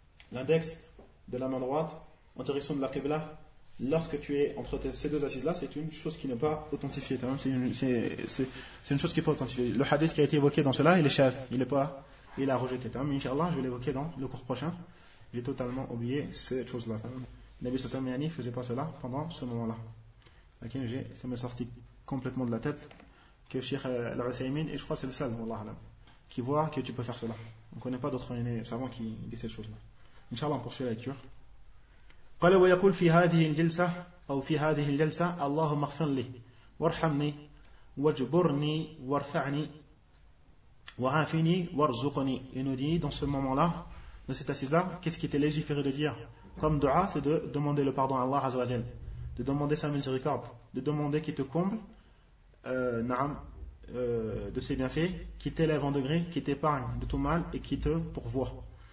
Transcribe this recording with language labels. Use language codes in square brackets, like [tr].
[fr] l'index de la main droite en direction de la Qibla lorsque tu es entre ces deux assises là c'est une chose qui n'est pas authentifiée c'est une chose qui n'est pas authentifiée le hadith qui a été évoqué dans cela il est Shad il a rejeté mais Inch'Allah je vais l'évoquer dans le cours prochain j'ai totalement oublié cette chose là Nabi Sultan Miani ne faisait pas cela pendant ce moment-là. Ça m'est sorti complètement de la tête que Cheikh Al-Uthaymeen, et je crois que c'est le seul, Wallah Alam, qui voit que tu peux faire cela. On ne connaît pas d'autres savants qui disent cette chose-là. Inch'Allah, on poursuit la lecture. [ar] قال ويقول في هذه الجلسة أو في هذه الجلسة اللهم اغفر لي وارحمني واجبرني وارفعني وعافني وارزقني. [fr] Il nous dit dans ce moment-là, dans cette assise-là, qu'est-ce qui était légiféré de dire comme dua, c'est de demander le pardon à Allah Azzawajal, de demander sa miséricorde, de demander qu'il te comble de ses bienfaits, qu'il t'élève en degré, qu'il t'épargne de tout mal et qu'il te pourvoie.